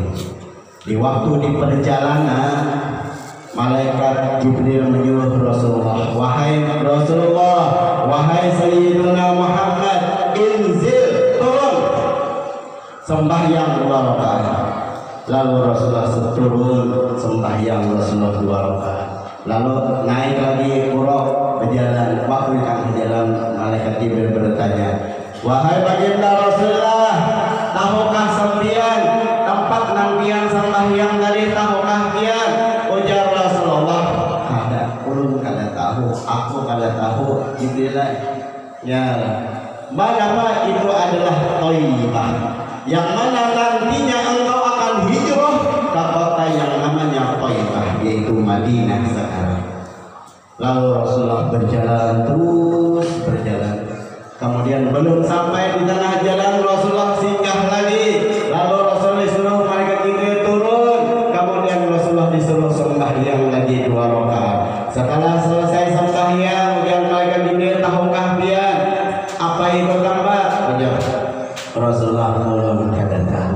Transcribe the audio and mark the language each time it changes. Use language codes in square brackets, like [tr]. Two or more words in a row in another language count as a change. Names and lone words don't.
[id] Di waktu di perjalanan, malaikat Jibril menyuruh Rasulullah, wahai Rasulullah, wahai Sayyidina Muhammad, inzil, turun, sembahyang 2 rakaat. Lalu Rasulullah turun sembahyang Rasulullah 2 rakaat. Lalu naik lagi berjalan. Waktu yang berjalan, malaikat Jibril bertanya, wahai baginda Rasulullah, tahukah sampeyan tempat nampian sembahyang tadi, tahukah pian? [bjn] Ujar Rasulullah, kada, ulun kada tahu, aku kada tahu. [id] Jibril, ya, mana itu adalah Thayyibah, yang mana nantinya engkau akan hijrah ke kota yang namanya Thayyibah, yaitu Madinah sekarang. Lalu Rasulullah berjalan terus berjalan. Kemudian belum sampai di tengah jalan, Rasulullah singgah lagi. Lalu Rasulullah disuruh malaikat Jibril turun. Kemudian Rasulullah disuruh sembahyang lagi 2 rakaat. Setelah selesai sembahyang, ujar malaikat Jibril, tahukah pian apa itu gambar? [bjn] Ujar Rasulullah, belum kada tahu.